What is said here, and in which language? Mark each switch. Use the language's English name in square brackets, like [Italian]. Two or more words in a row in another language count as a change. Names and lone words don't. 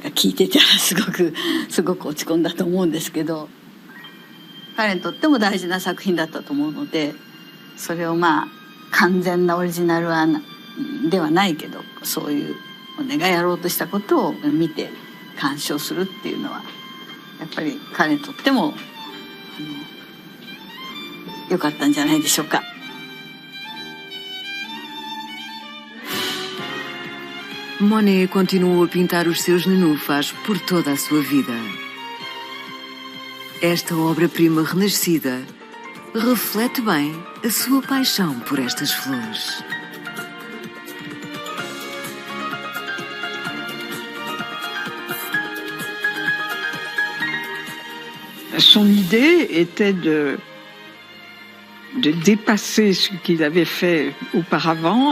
[Japanese] が聞いてたらすごく落ち込んだと思うんですけど、彼にとっても大事な作品だったと思うので、それをまあ完全なオリジナルではないけど、そういうモネがやろうとしたことを見て鑑賞するっていうのはやっぱり彼にとっても良かったんじゃないでしょうか。 [Portuguese] Monet continuou a pintar os seus nenúfares por toda a sua vida. Esta obra-prima renascida reflete bem a sua paixão por estas flores. [French] Son idée était de dépasser ce qu'il avait fait auparavant.